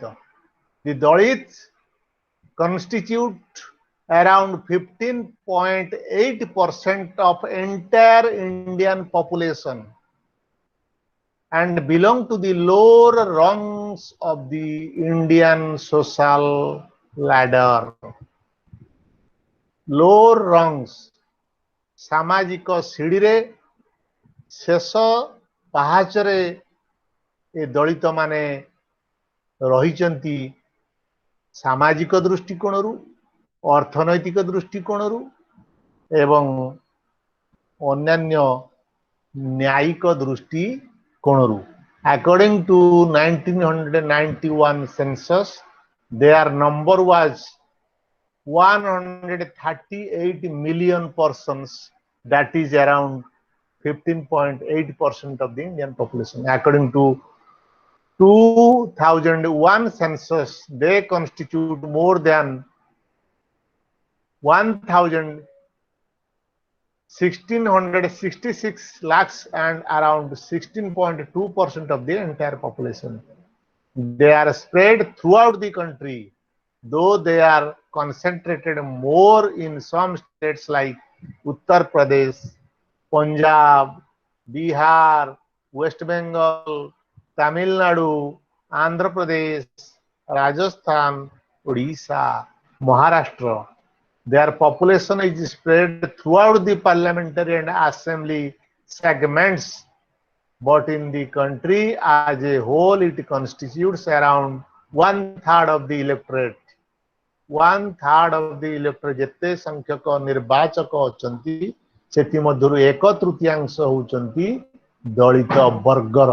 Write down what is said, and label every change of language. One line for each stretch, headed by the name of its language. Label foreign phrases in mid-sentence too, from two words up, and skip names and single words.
English: The Dalits constitute around 15.8% of entire Indian population and belong to the lower rungs of the Indian social ladder. Lower rungs
Odia: ସାମାଜିକ ସିଢ଼ି ରେ ଶେଷ ପାହାଚରେ ଏ ଦଳିତ ମାନେ ରହିଛନ୍ତି ସାମାଜିକ ଦୃଷ୍ଟିକୋଣରୁ ଅର୍ଥନୈତିକ ଦୃଷ୍ଟିକୋଣରୁ ଏବଂ ଅନ୍ୟାନ୍ୟ ନ୍ୟାୟିକ ଦୃଷ୍ଟିକୋଣରୁ.
English: According to 1991 census, their number was 138 million persons, that is around 15.8% of the Indian population. According to 2001 census, they constitute more than 1,1666 lakhs and around 16.2% of the entire population. They are spread throughout the country, though they are concentrated more in some states like Uttar Pradesh, Punjab, Bihar, West Bengal, Tamil Nadu, Andhra Pradesh, Rajasthan, Odisha, Maharashtra. Their population is spread throughout the parliamentary and assembly segments, but in the country as a whole it constitutes around 1/3 of the electorate. 1/3 of the electorate
Odia: ଯେତେ ସଂଖ୍ୟକ ନିର୍ବାଚକ ଅଛନ୍ତି ସେଥି ମଧ୍ୟରୁ 1/3 ହେଉଛନ୍ତି ଦଳିତ ବର୍ଗର.